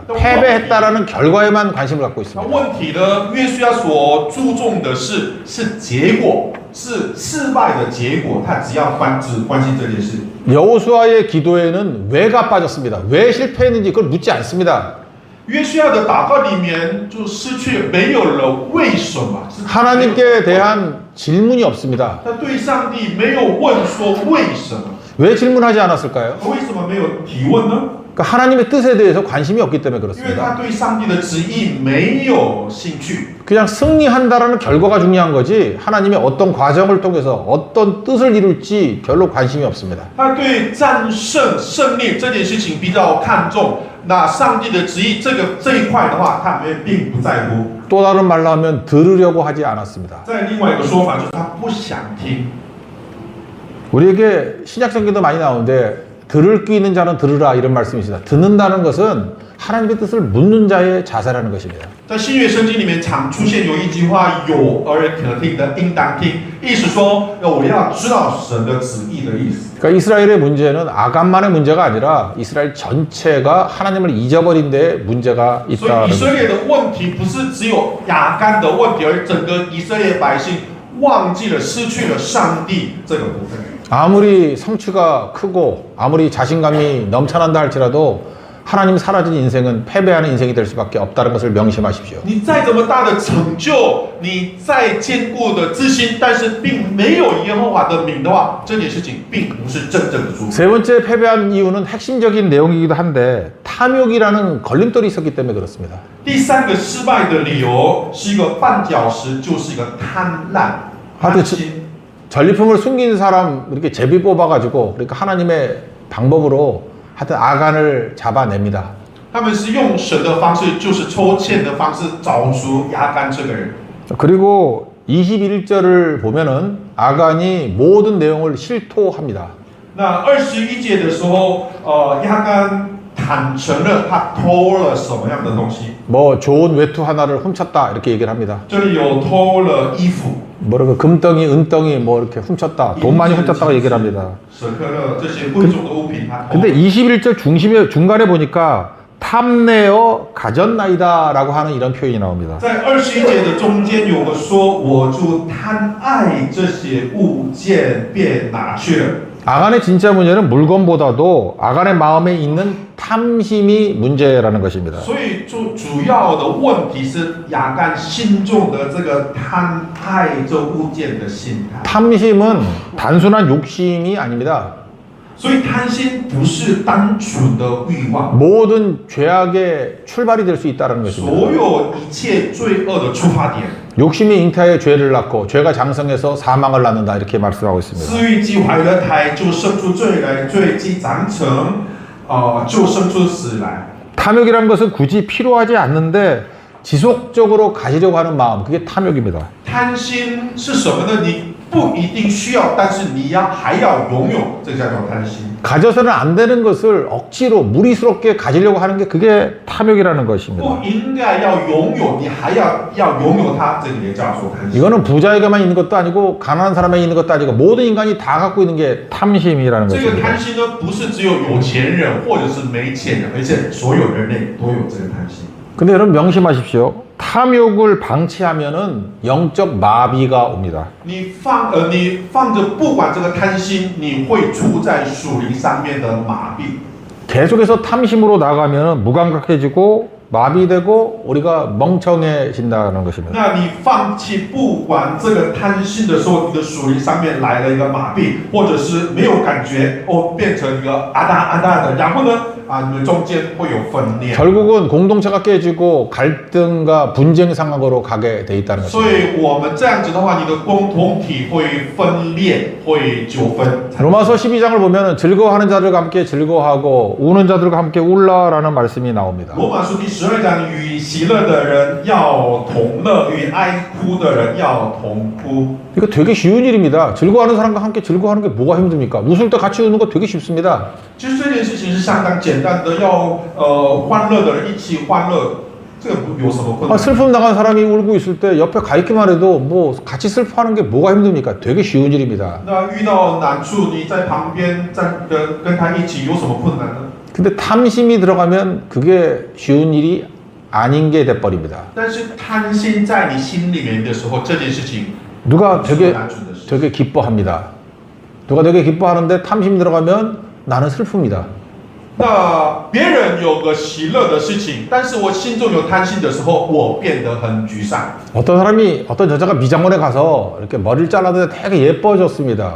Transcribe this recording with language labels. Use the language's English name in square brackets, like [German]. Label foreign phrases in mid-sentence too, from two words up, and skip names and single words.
[Korean] 패배했다라는 결과에만 관심을 갖고 [Chinese] 那 [Korean] 있습니다. [Chinese] 问题呢？约书亚所注重的是结果，是失败的结果，他只关心这件事。 [Korean] 여호수아의 기도에는 왜가 빠졌습니다. 왜 실패했는지 그걸 묻지 않습니다. [Chinese] 约书亚的祷告里面就失去没有了为什么， [Korean] 하나님께 대한 질문이 없습니다. [Chinese] 他对上帝没有问说为什么， [Korean] 왜 질문하지 않았을까요? [Chinese] 为什么没有提问呢？ [Korean] 그러니까 하나님의 뜻에 대해서 관심이 없기 때문에 [Chinese] 因为 [Korean] 그렇습니다. [Chinese] 他对上帝的旨意没有兴趣。 [Korean] 그냥 승리한다라는 결과가 중요한 거지 하나님의 어떤 과정을 통해서 어떤 뜻을 이룰지 별로 관심이 없습니다. [Chinese] 他对战胜胜利这件事情比较看重，那上帝的旨意这一块的话，他们并不在乎。 [Korean] 또 다른 말로 하면 들으려고 하지 않았습니다. [Chinese] 在另外一个说法就是他不想听。 [Korean] 우리에게 신약성경도 많이 나오는데 들을 귀 있는 자는 들으라 이런 말씀이 있습니다. 듣는다는 것은 하나님의 뜻을 묻는 자의 자세라는 것입니다. [Chinese] 在新约圣经里面常出现有一句话：“有耳可听的，应当听。” 意思说，我要知道神的旨意的意思。 [Korean] 그러니까 이스라엘의 문제는 아간만의 문제가 아니라 이스라엘 전체가 하나님을 잊어버린 데 문제가 [Chinese] 所以 [Korean] 있다는 [Chinese] 以色 [Korean] 것입니다. [Chinese] 列的问题不是只有亚干的问题，而整个以色列百姓忘记了、失去了上帝这个部分。 [Korean] 아무리 성취가 크고 아무리 자신감이 넘쳐난다 할지라도 하나님 사라진 인생은 패배하는 인생이 될 수밖에 없다는 것을 명심하십시오. [Chinese] 你再怎么大的成就，你再坚固的自信，但是并没有耶和华的名的话，这件事情并不是真正的祝福。 [Korean] 세 번째 패배한 이유는 핵심적인 내용이기도 한데 탐욕이라는 걸림돌이 있었기 때문에 그렇습니다. [Chinese] 第三个失败的理由是一个绊脚石，就是一个贪婪、贪心。 [Korean] 전리품을 숨긴 사람 이렇게 제비 뽑아가지고 그러니까 하나님의 방법으로 하여튼 아간을 잡아냅니다. [Chinese] 他们是用神的方式，就是抽签的方式找出亚干这个人。 [Korean] 그리고 21절을 보면은 아간이 모든 내용을 실토합니다. [Chinese] 那21节的时候，亚干坦诚了他偷了什么样的东西。 [Korean] 뭐 좋은 외투 하나를 훔쳤다 이렇게 얘기를 합니다. [Chinese] 这里有偷了衣服、 [Korean] 뭐랄까 금덩이, 은덩이 뭐 이렇게 훔쳤다, 돈 많이 훔쳤다고 얘기를 합니다. [Chinese] 舍克勒这些贵重的物品，他偷了。 [Korean] 근데 21절 중간에 보니까 탐내어 가졌나이다 라고 하는 이런 표현이 나옵니다. [Chinese] 在21节的中间有个说，我就贪爱这些物件，便拿去了。 [Korean] 아간의 진짜 문제는 물건보다도 아간의 마음에 있는 탐심이 문제라는 것입니다. [Chinese] 所以主要的问题是亚干心中的这个贪爱这物件的心态。 [Korean] 탐심은 단순한 욕심이 아닙니다. [Chinese] 所以贪心不是单纯的欲望， [Korean] 모든 죄악의 출발이 될 수 있다는 것입니다. [Chinese] 所有一切罪恶的出发点。 [Korean] 욕심이 잉태하여 죄를 낳고 죄가 장성해서 사망을 낳는다 이렇게 말씀하고 있습니다. [Chinese] 私欲既怀了胎，就生出罪来；罪既长成，就生出死来。 [Korean] 탐욕이라는 것은 굳이 필요하지 않는데 지속적으로 가지려고 하는 마음, 그게 탐욕입니다. [Chinese] 贪心是什么呢？你不一定需要，但是你还要拥有，这个叫做贪心。 [Korean] 가져서는 안 되는 것을 억지로 무리스럽게 가지려고 하는 게 그게 탐욕이라는 [Chinese] 不 [Korean] 것입니다. [Chinese] 应该要拥有，你还要拥有它，这个也叫做贪心。 [Korean] 이거는 부자에게만 있는 것도 아니고 가난한 사람에게 있는 것도 아니고 모든 인간이 다 갖고 있는 게 탐심이라는 [Chinese] 这个 [Korean] 것입니다. [Chinese] 贪心呢，不是只有有钱人或者是没钱人，而且所有人类都有这个贪心。 [Korean] 근데 여러분 명심하십시오. 탐욕을 방치하면은 영적 마비가 옵니다. [Chinese] 你放着不管这个贪心，你会处在属灵上面的麻痹。 [Korean] 계속해서 탐심으로 나가면은 무감각해지고 마비되고 우리가 멍청해진다는 것입니다. [Chinese] 那你放弃不管这个贪心的时候，你的属灵上面来了一个麻痹，或者是没有感觉，变成一个阿达的，然后呢，你们中间会有分裂。 [Korean] 결국은 공동체가 깨지고 갈등과 분쟁 상황으로 가게 돼 있다는 [Chinese] 所 [Korean] 것입니다. [Chinese] 以我们这样子的话，你的共同体会分裂，会纠纷。 [Korean] 로마서 12장을 보면 즐거워하는 자들과 함께 즐거워하고 우는 자들과 함께 울라라는 말씀이 나옵니다. [Chinese] 罗马书第12章，与喜乐的人要同乐，与哀哭的人要同哭。 [Korean] 이거 되게 쉬운 일입니다. 즐거워하는 사람과 함께 즐거워하는 게 뭐가 힘듭니까? 웃을 때 같이 웃는 거 되게 쉽습니다. [Chinese] 其实这件事情是相当简单的，要欢乐的人一起欢乐，这个有什么困难？ [Korean] 슬픔 당한 사람이 울고 있을 때 옆에 가 있기만 해도 뭐 같이 슬퍼하는 게 뭐가 힘듭니까? 되게 쉬운 일입니다. [Chinese] 那遇到难处，你在旁边站跟他一起有什么困难呢？ [Korean] 근데 탐심이 들어가면 그게 쉬운 일이 아닌 게 돼버립니다. [Chinese] 但是贪心在你心里面的时候，这件事情 [Korean] 누가 [Chinese] 是 [Korean] 되게 [Chinese] 难处的事。 [Korean] 되게 기뻐합니다. 누가 되게 기뻐하는데 탐심 들어가면 나는 슬픕니다. [Chinese] 那别人有个喜乐的事情，但是我心中有贪心的时候，我变得很沮丧。 [Korean] 어떤 여자가 미장원에 가서 이렇게 머리를 잘랐는데 되게 예뻐졌습니다.